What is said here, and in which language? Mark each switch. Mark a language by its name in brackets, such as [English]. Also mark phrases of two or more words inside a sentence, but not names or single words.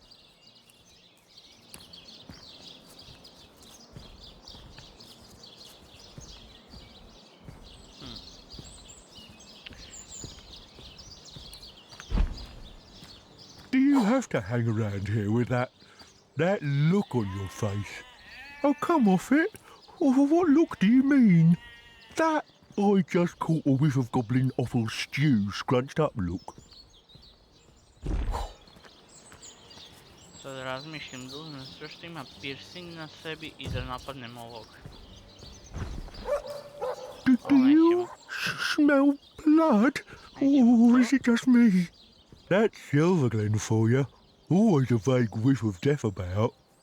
[English] Do you have to hang around here with that look on your face? Oh, come off it. Oh, what look do you mean? That I just caught a whiff of goblin offal stew scrunched up look. [Serbian] Sad razmišljam da uzmem sve što ima piercing na sebi I da napadnem ovog. [English] Do you smell blood? Or is it just me? That's Silverglen for you. Always a vague whiff of death about.